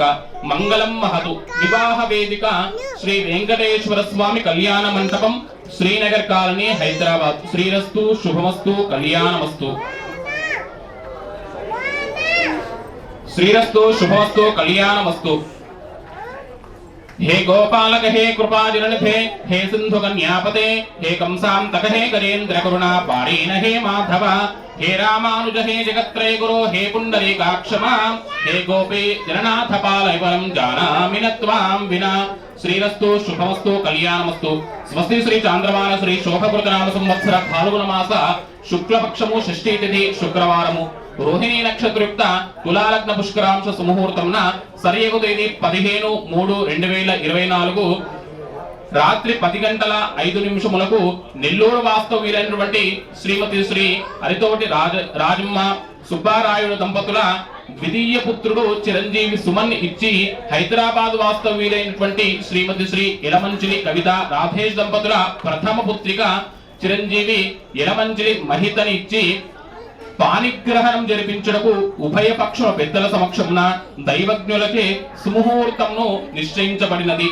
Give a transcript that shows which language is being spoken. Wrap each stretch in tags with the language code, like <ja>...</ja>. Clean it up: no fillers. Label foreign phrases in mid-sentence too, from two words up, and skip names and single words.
<sa>మంగళం మహతు.</sa> <te>వివాహ వేదిక శ్రీ వెంకటేశ్వర స్వామి కళ్యాణ మంటపం, శ్రీనగర్ కాలనీ, హైదరాబాద్.</te> <sa>శ్రీరస్తు శుభమస్తు కళ్యాణమస్తు. శ్రీరస్తు శుభమస్తు కళ్యాణమస్తు. हे गोपालक हे कृपाजिननिधे हे सिंधु कन्यापते हे कंसांतक हे गजेन्द्र करुणा पारीण हे माधव हे रामानुज हे जगत्त्रय गुरो हे पुंडरीकाक्षमा हे गोपी जननाथ पालयवरं जानामि न त्वां विना. श्रीरस्तु शुभमस्तु कल्याणमस्तु. स्वस्ति श्री चांद्रमान श्री शोभकृतनाम संवत्सर फाल्गुन मास शुक्लपक्षमु</sa> <te>షష్ఠీ తిథి శుక్రవారము రోహిణీ నక్షత్రయుక్త తులాలగ్న పుష్కరాంశ సుముహూర్తంన సరియగు తేదీ 15/3/2024 రాత్రి 10:05 నెల్లూరు వాస్తవ్యులైనటువంటి శ్రీమతి శ్రీ హరితోటి రాజమ్మ సుబ్బారాయుడు దంపతుల ద్వితీయ పుత్రుడు చిరంజీవి సుమన్ ఇచ్చి హైదరాబాద్ వాస్తవ్యులైనటువంటి శ్రీమతి శ్రీ ఎలమంచిలి కవిత రాధేష్ దంపతుల ప్రథమ పుత్రిక చిరంజీవి ఎలమంచిలి మహితని ఇచ్చి పాణిగ్రహణం జరిపించుటకు ఉభయ పక్షుల పెద్దల సమక్షమున దైవజ్ఞులచే సుముహూర్తమును నిశ్చయించబడినది.</te>